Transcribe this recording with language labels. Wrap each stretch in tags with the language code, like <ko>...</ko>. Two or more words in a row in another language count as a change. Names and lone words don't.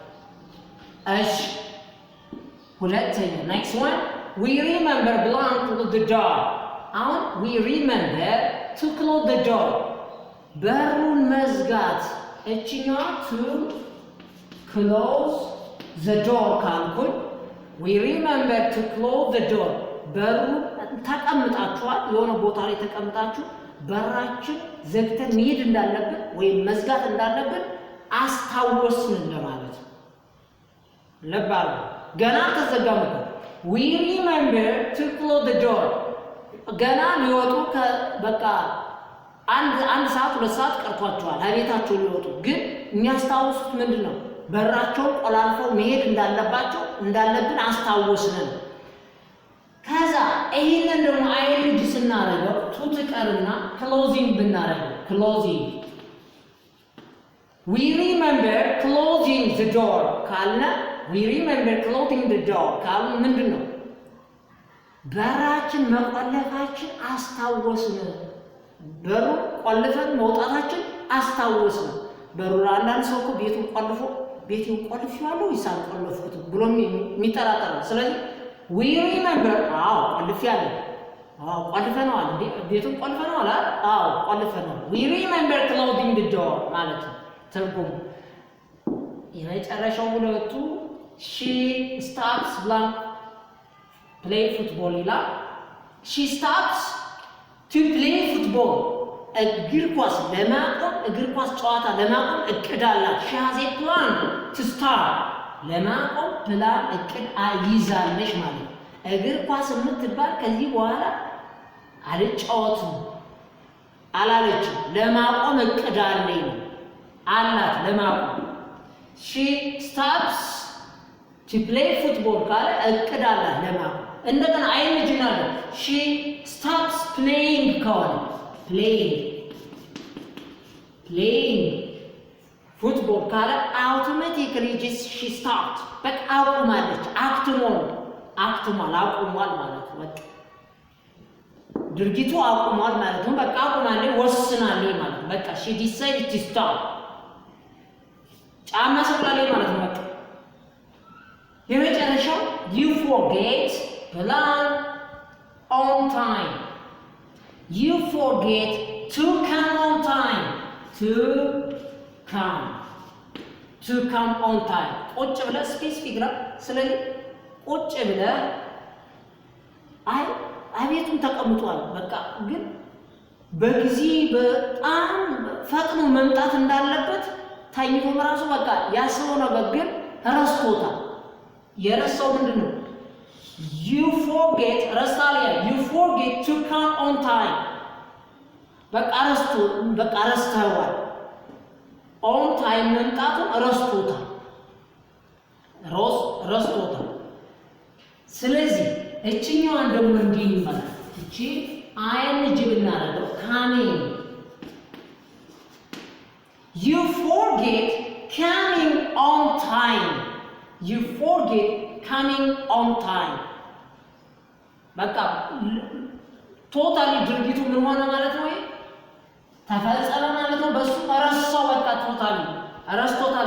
<am>እሺ ሁለተኛ</am> <en>next one we remember blank close the door አሁን we remember to close the door</en> <am>በሩን መዝጋት እቺኛዋ</am> <en>to close the door ካልኩኝ we remember to close the</en> <am>door በሩ ተቀምጣችኋል የሆነ ቦታ ላይ ተቀምጣችሁ በራችን ዘግተን መሄድ እንዳለብን ወይም መዝጋት እንዳለብን አስታወስን ለማለት ነው። ለባሩ ገና ተዘጋም</am> <en>we remember to close the door</en> <am>ገና ሊወጡ በቃ አንድ ሰዓት ሁለት ሰዓት ቀርቷቸዋል አቤታቸው ሊወጡ ግን የሚያስታውሱት ምንድነው? በራቸው ቆላልፈው መሄድ እንዳለብን አስታወስን። ከዛ ይሄንን ደግሞ አይልጅ ስናረገው ቱ ትቀርና ክሎዚንግ ብናረገው</am> <en>closing we remember closing the door</en> <am>ካልነ</am> <en>we remember closing the door</en> <am>ካልን ምንድነው? በራችን መቆለፋችን አስታወስን። በሩ ቆልፈን መውጣታችን አስታወስን። በሩ አንዳንድ ሰው እኮ ቤቱን ቆልፌዋለሁ ይሳል ቆልፉት ብሎ የሚጠራጠር። ስለዚህ</am> <en>we remember</en> <am>ቆልፈነዋል እንዴ ቤቱን ቆልፈነዋል ቆልፈነዋል</am> <en>we remember closing the door</en> <am>ማለት ነው ትርጉሙ። የመጨረሻው ሁለቱ</am> <en>she stops blank play</en> <am>football ይላል።</am> <en>she stops to play football</en> <am>እግር ኳስ ጨዋታ ለማቆም እቅድ አላት።</am> <en>she has a plan to start</en> <am>ለማቆም ፕላን እቅድ ይዛለች ማለት ነው። እግር ኳስ የምትባል ከዚህ በኋላ አልጫወትም አላለችም። ለማቆም እቅድ አላት ለማቆም</am> <en>she stops to play football</en> <am>ካለ እቅድ አላት ለማቆም። እንደገና አይልጅናል</am> <en>she stops playing</en> <am>ከሆነ playing</am> <en>playing football</en> <am>ካለ</am> <en>automatically just she stopped</en> <am>በቃ አቁማለች አክትሟል አቁሟል ማለት ነው በቃ ድርጊቱ አቁሟል ማለት ነው በቃ አቁማለች ወስናለች ማለት ነው በቃ</am> <en>she decided to stop</en> <am>ጫማ ሰቅላለች ማለት ነው በቃ የመጨረሻው</am> <en>you forget plan on time you forget to come on time to come on time</en> <am>ቁጭ ብለህ ስፔሲፊክ ነው ስለዚህ ቁጭ ብለህ አቤቱም ተቀምጧል በቃ ግን በጊዜ በጣም ፈጥኖ መምጣት እንዳለበት ታይቶ ራሱ በቃ ያሰው ነገር ግን ረስቶታል የረሳው ምንድነው</am> <en>you forget to come on time</en> <am>በቃ ረስተዋል</am> <en>on time</en> <am>መምጣቱን ረስቶታል ስለዚህ እቺኛዋን ደግሞ እንዲህ ይባላል እቺ ing ብናረገው</am> <en>coming you forget coming on time</en> <am>በቃ ቶታሊ ድርጊቱ ምን ሆነ ማለት ነው ተፈጸመ ማለት ነው በሱ ረሳው በቃ ቶታሊ ረስቶታል</am>